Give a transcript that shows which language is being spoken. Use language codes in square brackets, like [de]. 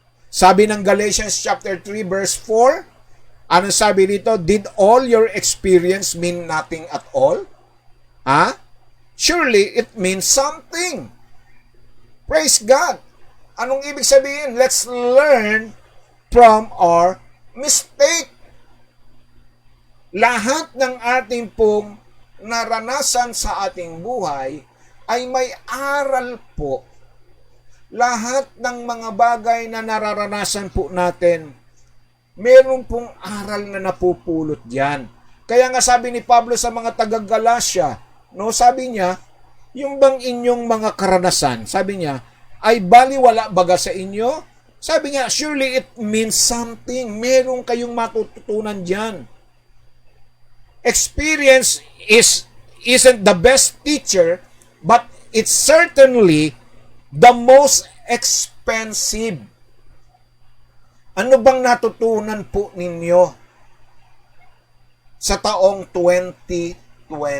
[tl] Sabi ng Galatians chapter 3 verse 4, ano sabi dito? [en] Did all your experience mean nothing at all? Surely it means something. Praise God. [tl] Anong ibig sabihin? [en] Let's learn from our mistake. [tl] Lahat ng ating pong naranasan sa ating buhay ay may aral po. Lahat ng mga bagay na nararanasan po natin, meron pong aral na napupulot diyan. Kaya nga sabi ni Pablo sa mga taga-Galacia, no, sabi niya, yung bang inyong mga karanasan, sabi niya, ay baliwala baga sa inyo? Sabi niya, [en] surely it means something. [tl] Meron kayong matututunan diyan. [en] Experience isn't the best teacher, but it's certainly the most expensive. [tl] Ano bang natutunan po ninyo sa taong 2020?